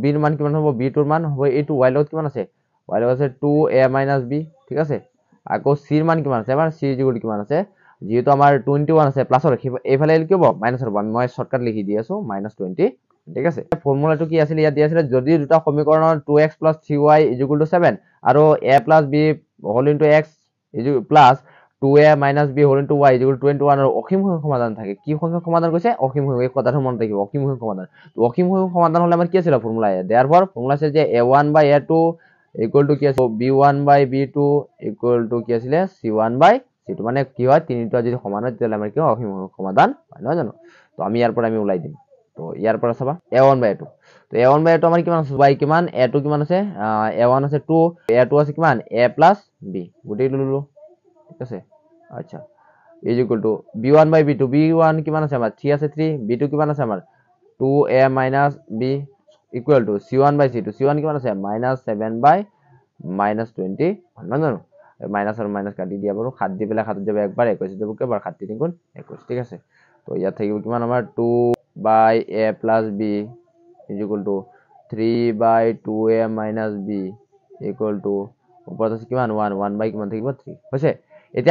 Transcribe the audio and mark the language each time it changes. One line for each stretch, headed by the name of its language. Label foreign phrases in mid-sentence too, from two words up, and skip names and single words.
Assamese: ৰ মান কিমান হ'ব b টোৰ মান হ'ব এইটো y লগত কিমান আছে y লগত আছে 2a - b ঠিক আছে আকৌ c ৰ মান কিমান আছে আমাৰ c = কিমান আছে যেহেতু আমাৰ 21 আছে প্লাছৰ এইফালে লিখিব মাইনাছ হ'ব মই শর্টকাট লিখি দি আছো -20 ঠিক আছে ফৰ্মুলাটো কি আছিল ইয়াত দিয়া আছিল যদি দুটা সমীকৰণৰ 2x + 3y = 7 আৰু a + b
English: whole into
Assamese: x প্লাস 2a - b
English: whole into
Assamese: y = 21 ৰ অসীম সংখ্যক সমাধান থাকে কি সংখ্যক সমাধান কৈছে অসীম সংখ্যক এই কথাটো মনত ৰাখিব অসীম সংখ্যক সমাধান তো অসীম সংখ্যক সমাধান হলে আমাৰ কি আছিল ফৰ্মুলা therefore ফৰ্মুলা আছে যে a1/a2 = কি আছে b1/b2 = কি আছিল c1/c2 মানে কি হয় তিনিটা যদি সমান হয় তেতিয়াহলে আমাৰ কি অসীম সংখ্যক সমাধান হয় নহয় জানো তো আমি ইয়াৰ পৰা আমি ওলাই দিম তো ইয়াৰ পৰা চাবা a1/a2 তো a1/a2 আমাৰ কিমান আছে y কিমান a2 কিমান আছে a1 আছে 2 a2 আছে কিমান a + b গুটেই ললো ঠিক আছে আচ্ছা = b1/b2 b1 কিমান আছে আমাৰ 3 আছে 3 b2 কিমান আছে আমাৰ 2a - b = c1/c2 c1 কিমান আছে -7/-20 নহয় জানো মাইনাস আৰু মাইনাস কাটি দিয়া বাৰু 7 দি পেলাই 7 যাব একবাৰ 21 যাব কেবাৰ 7 3 গুণ 21 ঠিক আছে তো ইয়াত থাকিব কিমান আমাৰ 2/a + b = 3/2a - b ওপৰত আছে কিমান 1 কিমান থাকিব 3 হৈছে এতিয়া